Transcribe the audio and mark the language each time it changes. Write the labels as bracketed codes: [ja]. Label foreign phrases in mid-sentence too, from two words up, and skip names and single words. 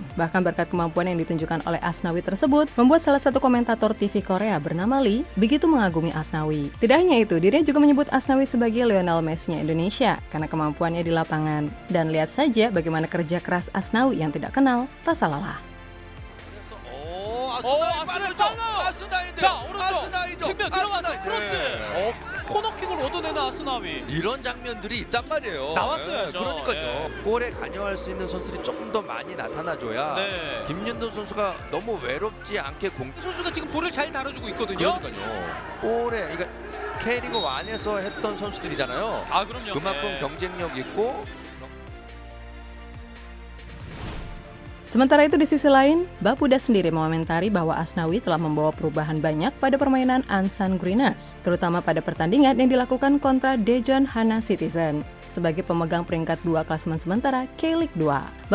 [id] Bahkan berkat kemampuan yang ditunjukkan oleh Asnawi tersebut, membuat salah satu komentator TV Korea bernama Lee begitu mengagumi Asnawi. Tidak hanya itu, dirinya juga menyebut Asnawi sebagai Lionel Messi-nya Indonesia karena kemampuannya di lapangan. Dan lihat saja bagaimana kerja keras Asnawi yang tidak kenal rasa lelah. [ko] 자, 오른쪽 측면 들어가서 크로스. 코너킥을 얻어내는 아스나위. 이런 장면들이 있단 말이에요. 나왔어야죠. 그러니까요. 골에 관여할 수 있는 선수들이 조금 더 많이 나타나줘야 김윤도 선수가 너무 외롭지 않게 선수가 지금 볼을 잘 다뤄주고 있거든요. 그러니까요. 골에 그러니까 K리그 1에서 했던 선수들이잖아요. 아, 그럼요. 그만큼 경쟁력 있고. [id] Sementara itu di sisi lain, Bapuda sendiri mengomentari bahwa Asnawi telah membawa perubahan banyak pada permainan Ansan Greeners, terutama pada pertandingan yang dilakukan kontra Daejeon Hana Citizen sebagai pemegang peringkat 2 klasemen sementara K-League 2.